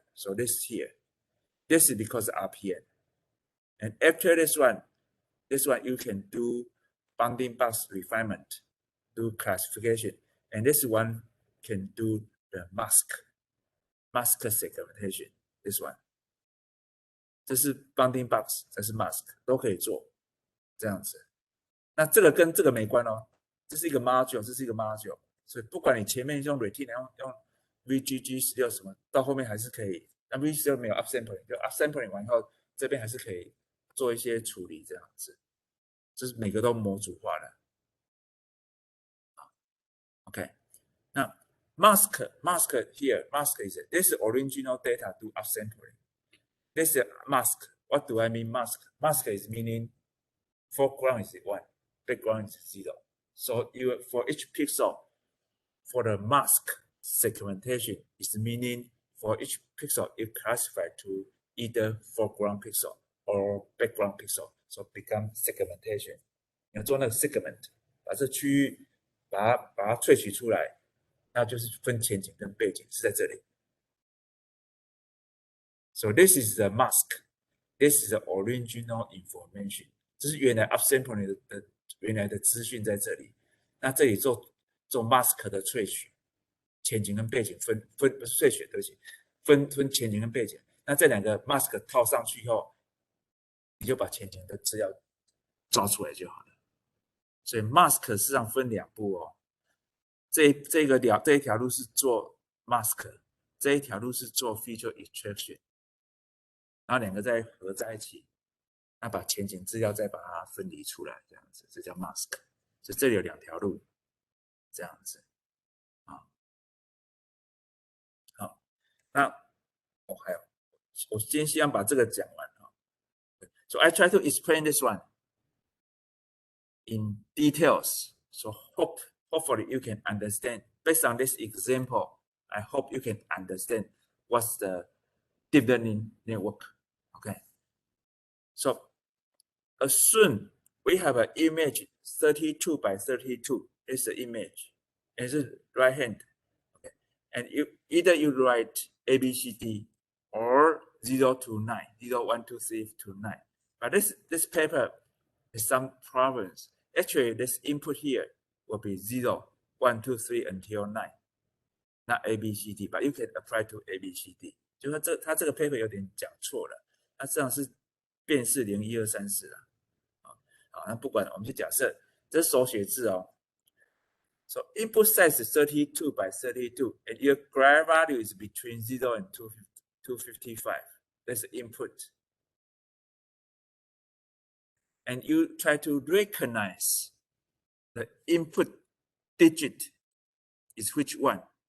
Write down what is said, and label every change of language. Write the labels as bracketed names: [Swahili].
[English] So this here, this is because of RPN. And after this one you can do bounding box refinement, do classification, and this one can do the mask segmentation. [Chinese] This one, 这是 bounding box， 这是 mask， 都可以做这样子。那这个跟这个没关哦。这是一个 module， 这是一个 module， 所以不管你前面用 Retina 用 VGG16 什么，到后面还是可以。那 VGG16 没有 upsampling， 就 upsampling 完以后，这边还是可以做一些处理这样子。就是每个都模组化的。 [English] OK，那 mask here, mask is this original data to upsampling. This is mask. What do I mean mask? Mask is meaning foreground is 1, background is 0. So for each pixel, for the mask segmentation, is meaning for each pixel you classify to either foreground pixel or background pixel, so become segmentation. [Chinese] 你要做那个 segment， 把这区域把它萃取出来，那就是分前景跟背景是在这里。 [English] So this is the mask. This is the original information. [Chinese] 这是原来 upsampling 的原来的资讯在这里。那这里做 mask 的萃取，前景跟背景分萃取，对不起，分前景跟背景。那这两个 mask 套上去以后，你就把前景的资料抓出来就好了。所以 mask 事实上分2步哦。这一条路是做 mask， 这一条路是做 feature extraction， 然后2个再合在一起，那把前景资料再把它分离出来，这样子，这叫 mask。所以这里有2条路，这样子。好，那还有，我今天希望把这个讲完啊。 [English] So I try to explain this one in details. So hopefully you can understand. Based on this example, I hope you can understand what's the deep learning network. Okay. So assume we have an image 32 by 32. It's the image. It's the right hand. Okay. And either you write ABCD or 0 to 9, 0, 1, 2, 3 to 9. But this paper has some problems. Actually, this input here will be 0, 1, 2, 3 until 9, not ABCD, but you can apply to ABCD. [Chinese] 就说它这个 paper 有点讲错了，它这样是辨识0、1、2、3、4啊。好，那不管，我们就假设这是手写字哦。 [English] So input size is 32 by 32, and your graph value is between 0 and 255. That's the input. And you try to recognize the input digit is which one.